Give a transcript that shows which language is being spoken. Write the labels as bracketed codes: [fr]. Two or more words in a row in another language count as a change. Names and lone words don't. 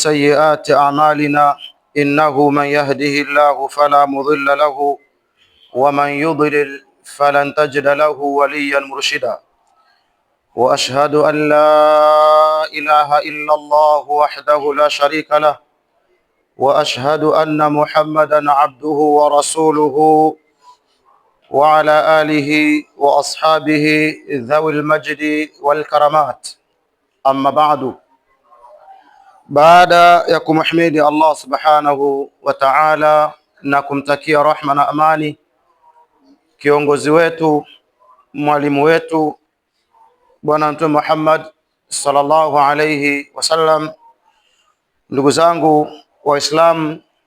[ar] سيئات أعمالنا إنه من يهده الله فلا مضل له ومن يضلل فلن تجد له وليا مرشدا وأشهد أن لا إله إلا الله وحده لا شريك له وأشهد أن محمدا عبده ورسوله وعلى آله وأصحابه ذوي المجد والكرامات أما بعد. [sw] Baada ya kumhimidi Allah [ar] سبحانه وتعالى [sw] na kumtakia rahma na amani kiongozi wetu, mwalimu wetu, Bwana Mtume Muhammad [ar] صلى الله عليه وسلم, [sw] ndugu zangu Waislamu,